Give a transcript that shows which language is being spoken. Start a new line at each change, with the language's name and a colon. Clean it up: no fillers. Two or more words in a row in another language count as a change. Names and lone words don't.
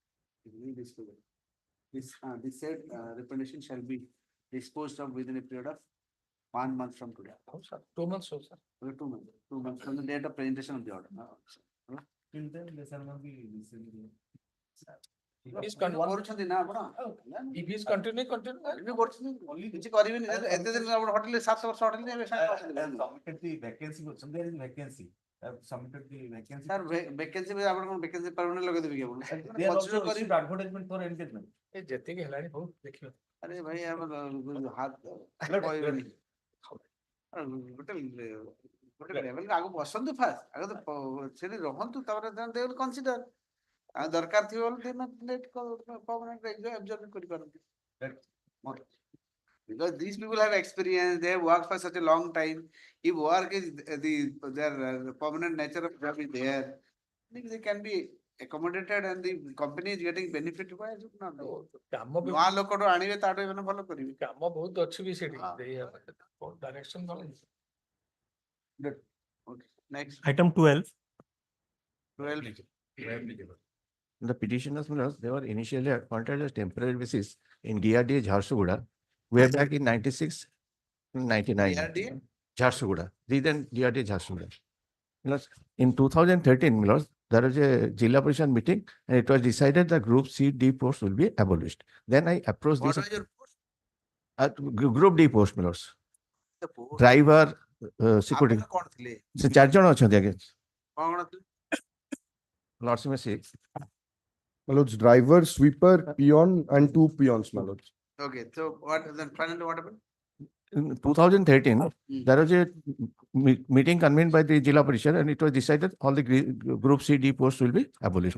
English: This said recommendation shall be disposed of within a period of 1 month from today. 2 months, sir. 2 months from the date of presentation of the order. If he's
Odia: କରୁଛନ୍ତି ନା ଆପଣ?
English: if he's continue.
Odia: Continue କରୁଛନ୍ତି କିଛି କରିବେନି ଏତେ ଦିନ ଆପଣ ହୋଟେଲ 7 ବର୍ଷ ହୋଟେଲ ନେବେ
English: Submitted the vacancy, so there is vacancy. I've submitted the vacancy. sir vacancy
Odia: ଆପଣ କଣ
English: vacancy permanent
Odia: ଲଗେଇଦେବେ କି ଆପଣ?
English: They are Consider also
Odia: କରିବେ।
English: issued advertisement for engagement.
Odia: ଯେତିକି ହେଲାଣି ହଉ ଦେଖିବା। ଆରେ ଭାଇ ଆମର ହାତ କହିବେନି ଗୋଟେ ଲେଭେଲ ଆଗ ବସନ୍ତୁ ଫାଷ୍ଟ ଆଗ ତ ସେଠି ରହନ୍ତୁ ତାପରେ
English: they will consider
Odia: ଆଉ ଦରକାର ଥିବ ବୋଲେ
English: permanent observe
Odia: କରିପାରନ୍ତି
English: because these people have experience, they have worked for such a long time. If work is their permanent nature of job is there, I think they can be accommodated and the company is getting benefit. Why should not do?
Odia: କାମ ବି ନୂଆ ଲୋକଠୁ ଆଣିବେ ତାଠୁ ଏମାନେ ଭଲ କରିବେ। କାମ ବହୁତ ଅଛି ବି ସେଠି ଦେଇ ଡାଇରେକ୍ସନ କଣ?
English: Good. Okay. Next. Item 12. 12. The petitioners, they were initially appointed as temporary basis in DRDA Jharsuguda, way back in 96, 99. DRDA? Jharsuguda. Then DRDA Jharsuguda. In 2013, there was a Jilla Parishad meeting and it was decided that Group C, D post will be abolished. Then I approached What this was your post? Group D post, The post. driver, security.
Odia: ଆପଣ କଣ ଥିଲେ? ସେ 4 ଜଣ ଅଛନ୍ତି ଆଜ୍ଞା। କଣ ଥିଲେ?
English: Lords may say. My lords, driver, sweeper, peon, and 2 peons, my lords. Okay, so what then finally what happened? In 2013, there was a meeting convened by the Jilla Parishad and it was decided all the Group C, D posts will be abolished.